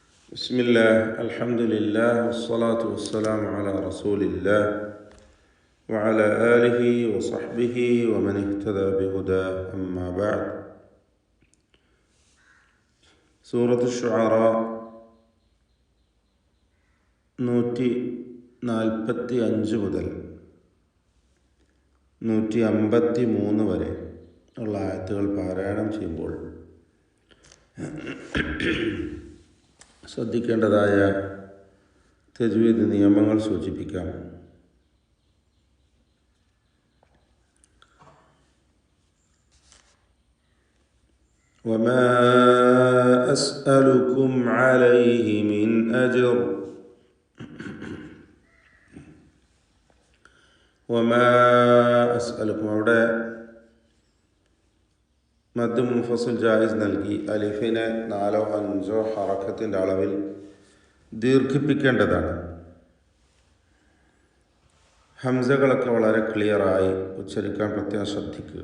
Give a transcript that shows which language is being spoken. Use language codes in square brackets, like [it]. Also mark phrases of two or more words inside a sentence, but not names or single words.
[ar] بسم الله الحمد لله والصلاة والسلام على رسول الله وعلى آله وصحبه ومن اهتدى بهداه أما بعد. [ml] സൂറത്ത് ഷുആറാ 145 മുതൽ 153 വരെ ഉള്ള ആയത്തുകൾ പാരായണം ചെയ്യുമ്പോൾ ശ്രദ്ധിക്കേണ്ടതായ തജ്വീദ് നിയമങ്ങൾ സൂചിപ്പിക്കാം. [ar] وما أسألكم عليه من أجر وما أسألكم [ml] അവിടെ [ar] مد منفصل جائز [ml] നൽകി അലിഫിനെ 4-5 ഹറക്കത്തിൻ്റെ അളവിൽ ദീർഘിപ്പിക്കേണ്ടതാണ്. ഹംസകളൊക്കെ വളരെ ക്ലിയറായി ഉച്ചരിക്കാൻ പ്രത്യേകം ശ്രദ്ധിക്കുക.